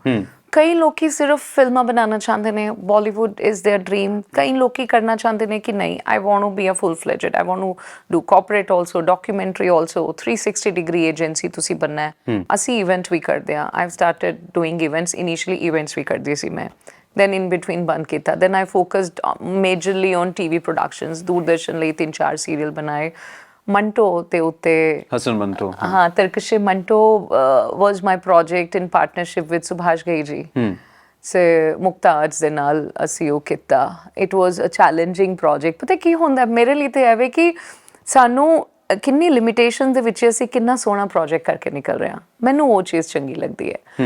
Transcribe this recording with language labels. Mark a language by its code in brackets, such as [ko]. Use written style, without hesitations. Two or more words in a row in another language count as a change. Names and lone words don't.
[pa] ਕਈ ਲੋਕੀ ਸਿਰਫ ਫਿਲਮਾਂ ਬਣਾਉਣਾ ਚਾਹੁੰਦੇ ਨੇ, [en] Bollywood is their dream. [pa] ਕਈ ਲੋਕੀ ਕਰਨਾ ਚਾਹੁੰਦੇ ਨੇ ਕਿ ਨਹੀਂ, [en] I want to be a full fledged, I want to do corporate also, documentary also, 360 degree agency [pa] ਤੁਸੀਂ ਬਣਨਾ ਹੈ। ਅਸੀਂ ਇਵੈਂਟ ਵੀ ਕਰਦੇ ਹਾਂ, [en] I've started doing events, initially events [pa] ਵੀ ਕਰਦੀ ਸੀ ਮੈਂ, [en] then in between [pa] ਬੰਦ ਕੀਤਾ। [en] then I focused majorly on TV productions, [pa] ਦੂਰਦਰਸ਼ਨ ਲਈ 3-4 ਸੀਰੀਅਲ ਬਣਾਏ। ਮੰਟੋ ਤੇ ਉੱਤੇ ਹਸਨ ਮੰਟੋ, ਹਾਂ ਤਰਕਸ਼ੇ ਮੰਟੋ [en] was my project in partnership with [pa] ਸੁਭਾਸ਼ ਘਈ ਜੀ ਸੇ ਮੁਕਤਾਜ ਦੇ ਨਾਲ ਅਸੀਂ ਉਹ ਕੀਤਾ। [en] It was a challenging project. [pa] ਪਤਾ ਕੀ ਹੁੰਦਾ ਮੇਰੇ ਲਈ ਤੇ ਐਵੇਂ ਕਿ ਸਾਨੂੰ ਕਿੰਨੀ ਲਿਮਿਟੇਸ਼ਨ ਦੇ ਵਿੱਚ ਅਸੀਂ ਕਿੰਨਾ ਸੋਹਣਾ ਪ੍ਰੋਜੈਕਟ ਕਰਕੇ ਨਿਕਲ ਰਹੇ ਹਾਂ, ਮੈਨੂੰ ਉਹ ਚੀਜ਼ ਚੰਗੀ ਲੱਗਦੀ ਹੈ।